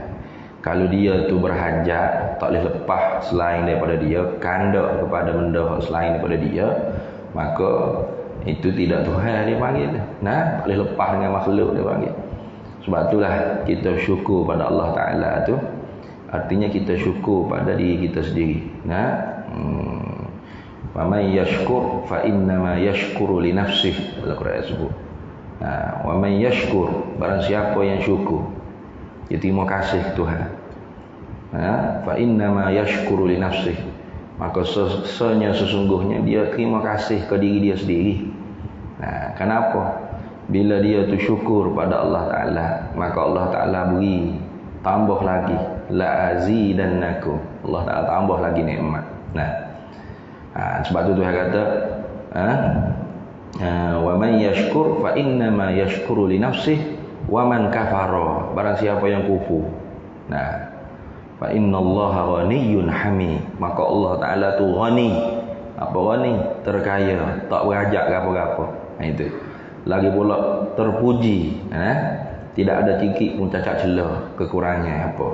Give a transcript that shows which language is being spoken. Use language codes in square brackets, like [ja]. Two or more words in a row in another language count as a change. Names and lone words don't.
[ms] Kalau dia tu berhajat, tak boleh lepas selain daripada dia, kandak kepada benda selain daripada dia, maka itu tidak Tuhan dia panggil. Tak boleh lepas dengan makhluk dia panggil. Sebab itulah kita syukur pada Allah Ta'ala tu. Artinya kita syukur pada diri kita sendiri. [ar] وَمَن يَشْكُرْ فَإِنَّمَا يَشْكُرُ لِنَفْسِهِ. [ms] Al-Quran sebut. [ar] وَمَن يَشْكُرْ, [ms] barang siapa yang syukur, dia terima kasih Tuhan. [ar] فَإِنَّمَا يَشْكُرُ لِنَفْسِهِ. [ms] Maka sesungguhnya dia terima kasih ke diri dia sendiri. Kenapa? Bila dia tu syukur pada Allah Ta'ala, maka Allah Ta'ala beri tambah lagi, [ar] لَأَزِيدَنَّكُمْ. [ms] Allah Ta'ala tambah lagi nikmat. Sebab tu Tuhan kata [ar] وَمَن يَشْكُرْ فَإِنَّمَا يَشْكُرُ لِنَفْسِهِ وَمَن كَفَرَ, [ms] barang siapa yang kufur, [ar] فَإِنَّ اللَّهَ غَنِيٌّ حَمِيدٌ, [ms] maka Allah Ta'ala tu ghani. Apa ghani? Terkaya, tak berajak apa-apa. Itu lagi pula terpuji, tidak ada sikit pun cacat celah kekurangannya apa.